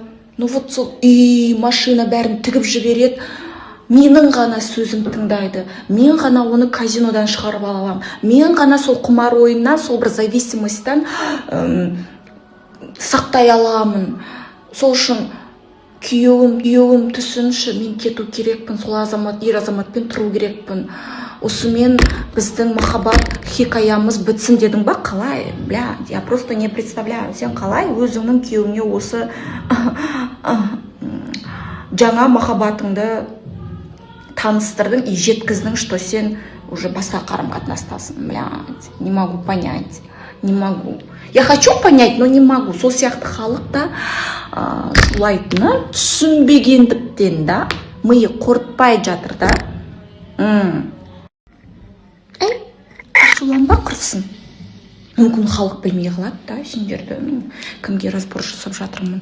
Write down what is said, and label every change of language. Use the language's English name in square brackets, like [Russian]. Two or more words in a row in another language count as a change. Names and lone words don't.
[Kazakh] Вот сол үй, машина бәрін тігіп жібереді, менің ғана сөзім тыңдайды, мен ғана оны казинодан шығарып аламын, мен ғана сол құмар ойыннан, сол бір зависимостьтан сақтай аламын. Сол үшін күйеуім түсінші, мен кету керекпін, сол ер азаматпен тұру керекпін. Осымен біздің махаббат хикаямыз бітсін дедің ба? Қалай? [Russian] Я просто не представляю. [Kazakh] Сен қалай өзіңнің күйеуіңе осы жаңа махаббатыңды таныстырдың и жеткіздің, что сен уже басқа қарым-қатынастасың. [Russian] Не могу понять. Не могу. Я хочу понять, но не могу. [Kazakh] Сол сияқты халықта шулайтыны түсінбегендіктен да, миы қорытпай жатыр да. Ашуланба құрсын. Мүмкін халық білмей қалады да, сендерді кімге разбор жасап жатырмын.